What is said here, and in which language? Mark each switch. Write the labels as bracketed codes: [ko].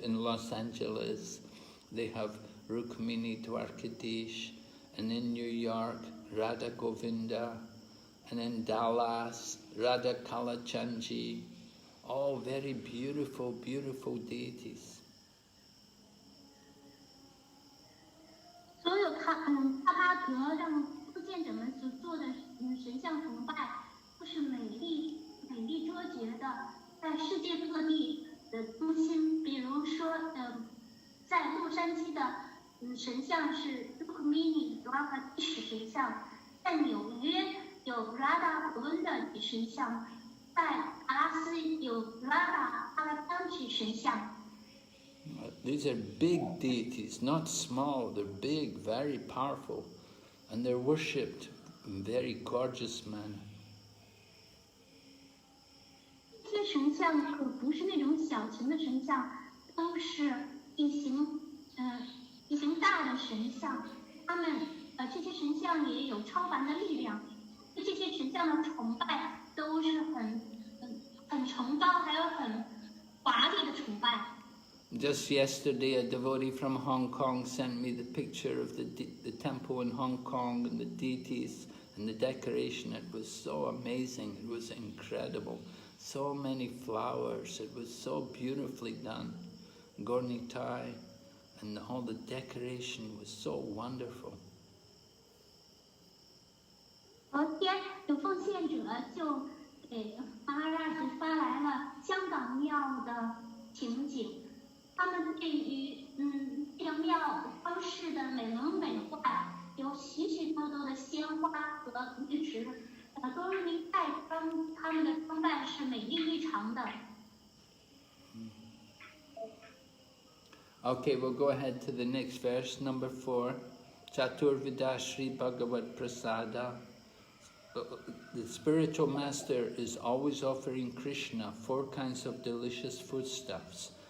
[en] In Los Angeles, they have Rukmini Dwarkadish, and in New York, Radha Govinda, and in Dallas, Radha Kalachandji, all very beautiful, beautiful deities. [zh] 所有帕帕德让奉献者们所做的神像崇拜，都是美丽卓绝的，在世界各地的中心。比如说，在洛杉矶的神像是 Rukmini Dwarkadish 神像，在纽约有 Radha Govinda 神像，在达拉斯有 Radha Kalachandji 神像。 [en] These are big deities, not small. They're big, very powerful, and they're worshipped in a very gorgeous manner. [zh] 这些神像可不是那种小型的神像，都是体型大的神像。这些神像也有超凡的力量。对这些神像的崇拜都是很崇高，还有很华丽的崇拜。 [en] Just yesterday, a devotee from Hong Kong sent me the picture of the temple in Hong Kong and the deities and the decoration. It was so amazing. It was incredible. So many flowers. It was so beautifully done. Gornitai, and all the decoration was so wonderful. [zh] 昨天有奉献者就给马哈拉斯发来了香港庙的情景。他们对于这个庙装饰的美轮美奂，有许许多多的鲜花和绿植，多瑞尼泰他们的装扮是美丽异常的。 [en] Okay, we'll go ahead to the next verse, number 4. [sa] Chaturvida Sri Bhagavat Prasada. [en] The spiritual master is always offering Krishna 4 kinds of delicious foodstuffs.